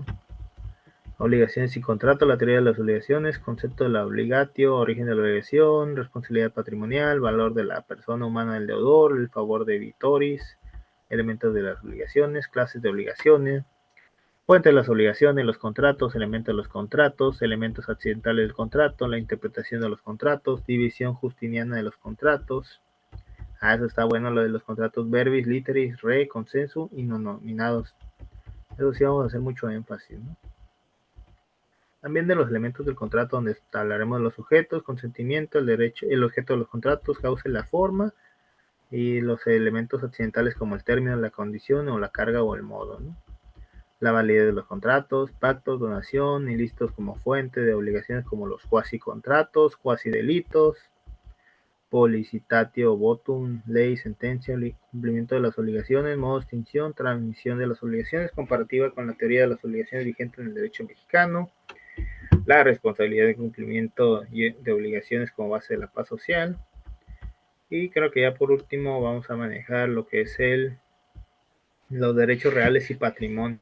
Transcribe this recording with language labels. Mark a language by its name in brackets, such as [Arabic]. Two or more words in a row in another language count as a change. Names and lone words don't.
[Spanish] Obligaciones y contratos, la teoría de las obligaciones, concepto de la obligatio, origen de la obligación, responsabilidad patrimonial, valor de la persona humana del deudor, el [Latin] favor de vitoris, [Spanish] elementos de las obligaciones, clases de obligaciones, fuente de las obligaciones, los contratos, elementos de los contratos, elementos accidentales del contrato, la interpretación de los contratos, división justiniana de los contratos. Eso está bueno, lo de los contratos [Latin] verbis, literis, re, [Spanish] consenso y no nominados. Eso sí vamos a hacer mucho énfasis, ¿no? También de los elementos del contrato, donde hablaremos de los sujetos, consentimiento, el derecho, el objeto de los contratos, causa y la forma, y los elementos accidentales como el término, la condición o la carga o el modo, ¿no? La validez de los contratos, pactos, donación, ilícitos como fuente de obligaciones como los cuasi contratos, cuasi delitos, [Latin] policitatio votum, [Spanish] ley, sentencia, cumplimiento de las obligaciones, modo de extinción, transmisión de las obligaciones, comparativa con la teoría de las obligaciones vigentes en el derecho mexicano, la responsabilidad de cumplimiento de obligaciones como base de la paz social, y creo que ya por último vamos a manejar lo que es los derechos reales y patrimonio.